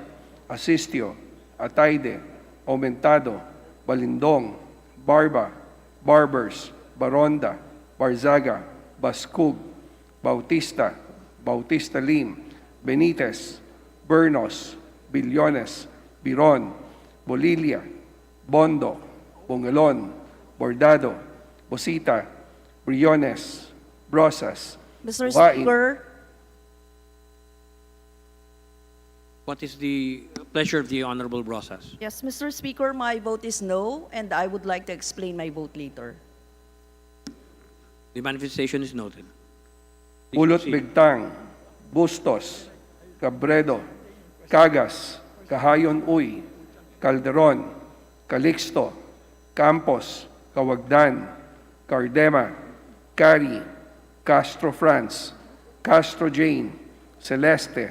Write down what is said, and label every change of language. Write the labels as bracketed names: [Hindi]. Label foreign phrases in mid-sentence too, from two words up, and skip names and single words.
[English] Asistio, Ataide, Aumentado, Balindong, Barba, Barbers, Baronda, Barzaga, Bascug, Bautista, Bautista Lim, Benitez, Bernos, Billones, Biron, Bolilia, Bondo, Bongalon, Bordado, Bosita, Briones, Brosas, Mr. Wain. Speaker, What is the pleasure of the Honorable Brosas? yes, Mr. Speaker, my vote is no, and I would like to explain my vote later. The manifestation is noted. Please Ulot proceed. Bigtang, Bustos, Cabredo, Cagas, Kahayon Uy, Calderon, Calixto, Campos, Kawagdan, Cardema, Cari, Castro France, Castro Jane, Celeste,